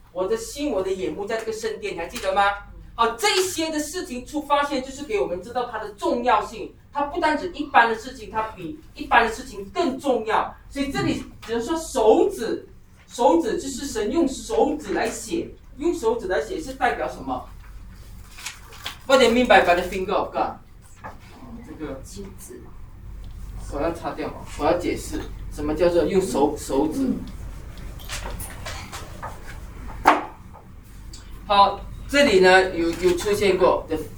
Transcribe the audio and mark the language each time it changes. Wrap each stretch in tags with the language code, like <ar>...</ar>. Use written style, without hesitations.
<zh>我的心我的眼目在这个圣殿，你还记得吗？好，这些的事情出发现就是给我们知道它的重要性，它不单指一般的事情，它比一般的事情更重要。所以这里只能说手指就是神用手指来写，用手指来写是代表什么？</zh> <en>What do you mean by the finger of God?</en> <zh>这个金子，我要擦掉，我要解释什么叫做用手指。好，这里呢有出现过的。</zh>